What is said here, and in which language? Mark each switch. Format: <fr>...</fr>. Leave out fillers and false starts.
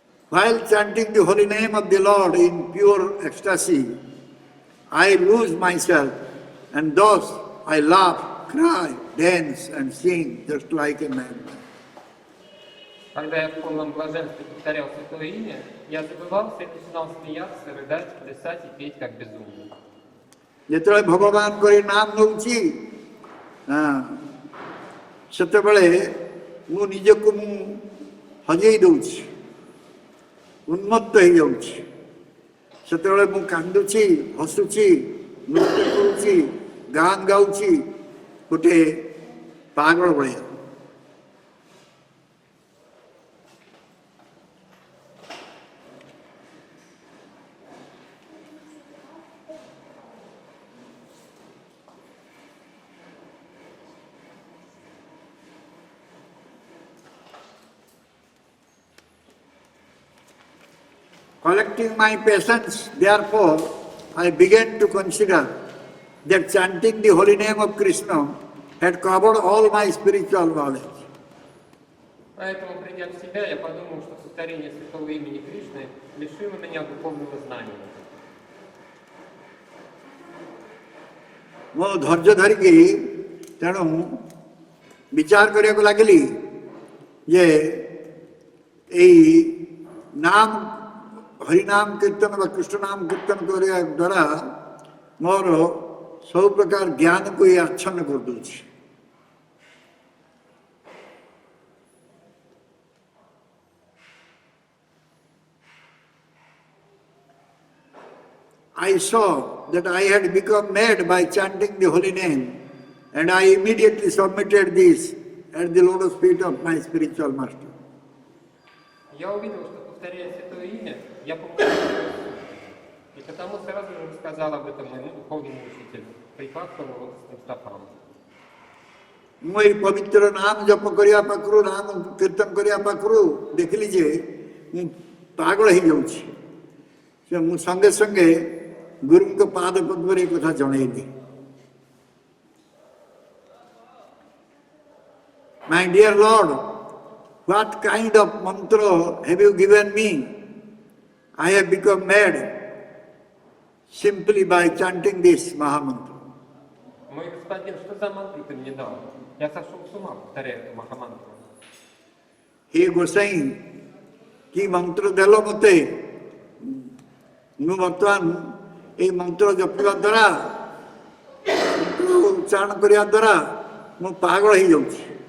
<en>While chanting the holy name of the Lord in pure ecstasy, I lose myself, and thus I laugh, cry, dance, and sing just like a madman.</en> <ru>Когда я в полном блаженстве повторял святое имя, я забывался и начинал смеяться, рыдать, плясать и петь как безумный.</ru> <or>ଯେତେବେଳେ ଭଗବାନଙ୍କ ଏ ନାମ ନେଉଛି ସେତେବେଳେ ମୁଁ ନିଜକୁ ହଜେଇ ଦେଉଛି, ଉନ୍ମତ୍ତ ହେଇଯାଉଛି। ସେତେବେଳେ ମୁଁ କାନ୍ଦୁଛି, ହସୁଛି, ନୃତ୍ୟ କରୁଛି, ଗାନ ଗାଉଛି ଗୋଟେ ପାଗଳ ଭଳିଆ।</or> <en>Collecting my patience, therefore, I began to consider that chanting the holy name of Krishna had covered all my spiritual knowledge.</en> <ru>Поэтому, придя в себя, я подумал, что повторение святого имени Кришны лишило меня духовного знания.</ru> <or>ମୁଁ ଧୈର୍ଯ୍ୟ ଧରିକି ତେଣୁ ବିଚାର କରିବାକୁ ଲାଗିଲି ଯେ ଏଇ ନାମ ହରିନାମ କୀର୍ତ୍ତନ ବା କୃଷ୍ଣ ନାମ କୀର୍ତ୍ତନ କରିବା ଦ୍ୱାରା ମୋର ସବୁ ପ୍ରକାର ଜ୍ଞାନକୁ ଇଏ ଆଚ୍ଛନ୍ନ କରିଦେଉଛି।</or> <en>I saw that I had become mad by chanting the holy name, and I immediately submitted this at the lotus feet of my spiritual master.</en> <ru>Я увидел, что, повторяя святое имя, я погрузился, и потому сразу же рассказал об этом моему духовному учителю, припав к его лотосным стопам.</ru> <or>ମୁଁ ଏଇ ପବିତ୍ର ନାମ ଜପ କରିବା ପାଖରୁ ନାମ କୀର୍ତ୍ତନ କରିବା ପାଖରୁ ଦେଖିଲି ଯେ ମୁଁ ପାଗଳ ହେଇଯାଉଛି। ସେ ମୁଁ ସଙ୍ଗେ ସଙ୍ଗେ ଗୁରୁଙ୍କ ପାଦ ପଦ୍ମରେ ଏ କଥା ଜଣେଇଲି।</or> <en>My dear Lord, what kind of mantra have you given me? I have become mad simply by chanting this Mahamantra.</en> <ru>Мой господин, что за мантру ты мне дал? Я сошел с ума, повторяя эту махамантру.</ru> <or>He ଗୋସାଇଁ କି ମନ୍ତ୍ର ଦେଲ ମୋତେ, ମୁଁ ବର୍ତ୍ତମାନ ଏଇ ମନ୍ତ୍ର ଜପିବା ଦ୍ୱାରା ମନ୍ତ୍ର ଉଚ୍ଚାରଣ କରିବା ଦ୍ୱାରା ମୁଁ ପାଗଳ ହେଇଯାଉଛି।</or>